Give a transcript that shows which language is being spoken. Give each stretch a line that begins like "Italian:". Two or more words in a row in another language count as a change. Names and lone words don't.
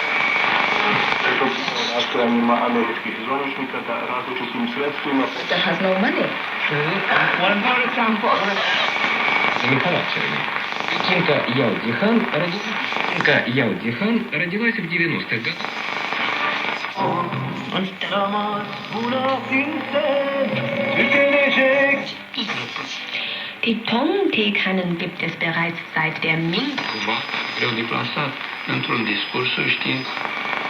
English: That has no money.
Russian: Родилась в 90-х годах.
German: Die Tong-Teekannen gibt es bereits seit der Ming.
Romanian: Greu de plasat într-un discurs științific.